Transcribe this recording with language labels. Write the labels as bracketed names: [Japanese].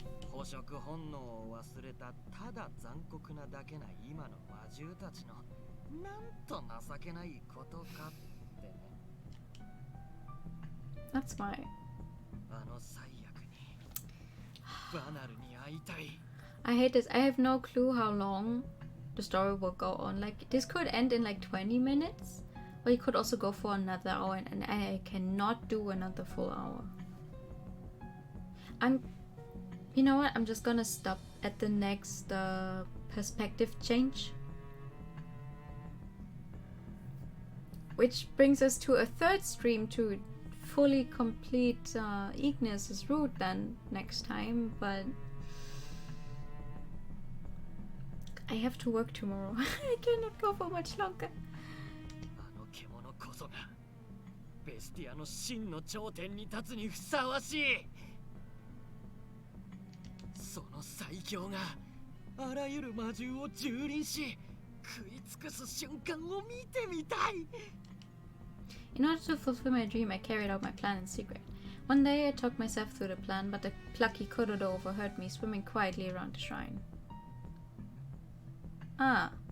[Japanese] 捕食本能を忘れたただ残酷なだけな今の魔獣たちのなんと情けないことかってね。 [English] That's my. [Japanese] あの最悪にバナルに会いたい。 [English] I hate this. I have no clue how long the story will go on. Like, this could end in like 20 minutes, or it could also go for another hour, and I cannot do another full hour. You know what? I'm just gonna stop at the next perspective change. Which brings us to a third stream to fully complete Ignis's route then next time, but I have to work tomorrow. I cannot go for much longer. [Japanese] あの獣こそがベスティアの真の頂点に立つにふさわしい。その最強があらゆる魔獣を蹂躙し食い尽くす瞬間を見てみたい。 [English] In order to fulfill my dream, I carried out my plan in secret. One day I talked myself through the plan, but the plucky Kododo overheard me swimming quietly around the shrine. Ah.